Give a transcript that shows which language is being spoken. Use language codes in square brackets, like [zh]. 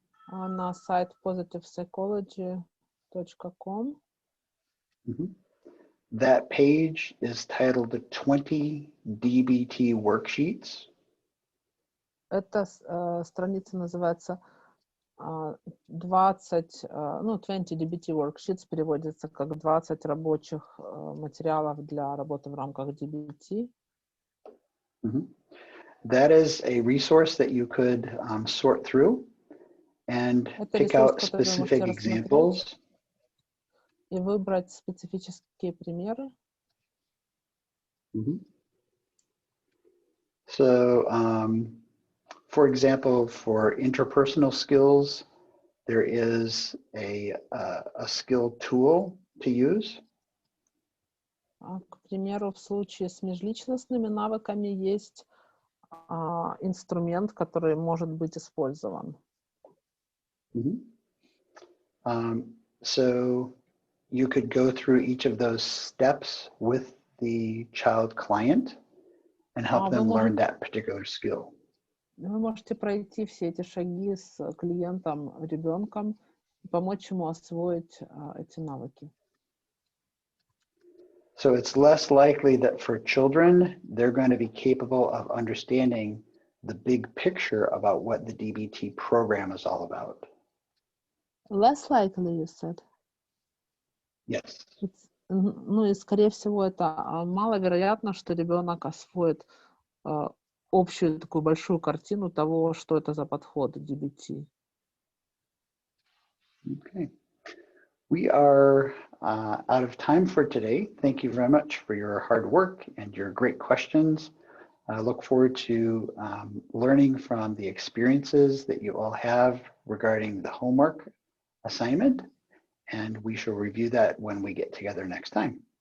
[ru] на сайт positivepsychology.com. [en] That page is titled 20 DBT worksheets. [ru] Эта страница называется [en] 20 DBT worksheets, [ru] переводится как 20 рабочих материалов для работы в рамках DBT. [en] That is a resource that you could sort through and pick out specific examples. [ru] И выбрать специфические примеры. [en] So, for example, for interpersonal skills, there is a skill tool to use. [ru] К примеру, в случае с межличностными навыками есть инструмент, который может быть использован. [en] So you could go through each of those steps with the child client and help them learn that particular skill. [ru] Вы можете пройти все эти шаги с клиентом, ребенком, и помочь ему освоить эти навыки. [en] So it's less likely that for children, they're going to be capable of understanding the big picture about what the DBT program is all about. Less likely, you said? Yes. [ru] Ну и, скорее всего, это маловероятно, что ребенок освоит общую такую большую картину того, что это за подход DBT. [en] Okay. We are out of time for today. Thank you very much for your hard work and your great questions. I look forward to learning from the experiences that you all have regarding the homework assignment, and we shall review that when we get together next time.